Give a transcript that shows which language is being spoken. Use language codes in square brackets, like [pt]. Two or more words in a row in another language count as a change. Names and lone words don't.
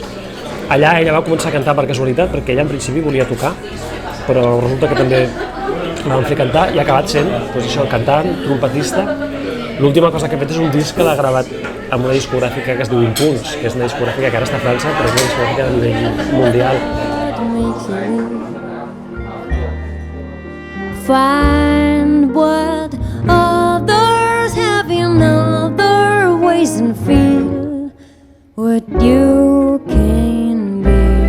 [ca] Allà ella va començar a cantar per casualitat, perquè ella en principi volia tocar, però resulta que també la van fer cantar i ha acabat sent, doncs això, cantant, trompetista. L'última cosa que ha fet és un disc que l'ha gravat amb una discogràfica que es diu Impuls, que és una discogràfica que ara està a França, però és una discogràfica a nivell mundial. [en] Find what others have in other ways and feel what you can be.